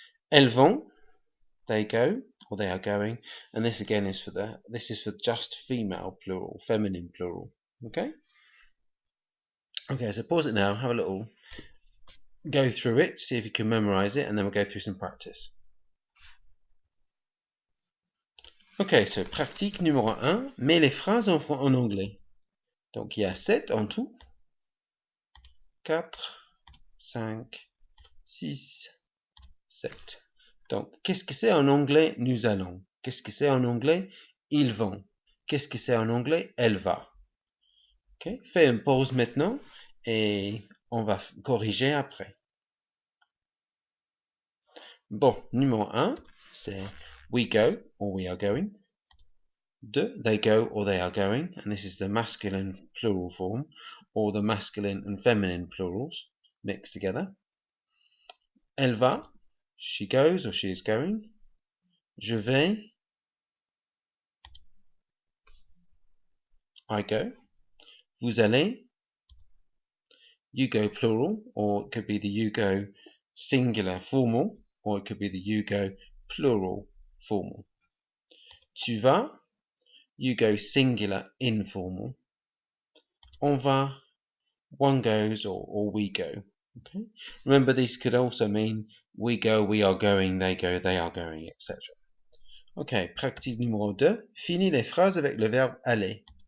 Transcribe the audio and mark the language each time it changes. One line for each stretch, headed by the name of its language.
French: Elles vont,
English: they go or they are going, and this again is for just female plural, feminine plural. Okay, so pause it now, have a little go through it, see if you can memorize it, and then we'll go through some practice.
French: Ok, so pratique numéro 1, mets les phrases en anglais. Donc il y a 7 en tout. 4, 5, 6, 7. Donc, qu'est-ce que c'est en anglais nous allons? Qu'est-ce que c'est en anglais ils vont? Qu'est-ce que c'est en anglais elle va? Okay. Fais une pause maintenant et on va corriger après. Bon, numéro 1, c'est
English: we go or we are going. 2, they go or they are going, and this is the masculine plural form, or the masculine and feminine plurals mixed together.
French: Elle va,
English: she goes or she is going.
French: Je vais,
English: I go.
French: Vous allez,
English: you go plural, or it could be the you go singular formal, or it could be the you go plural formal.
French: Tu vas,
English: you go singular informal.
French: On va,
English: one goes or we go. Okay. Remember, these could also mean we go, we are going, they go, they are going, etc.
French: Ok, pratique numéro 2. Finis les phrases avec le verbe aller.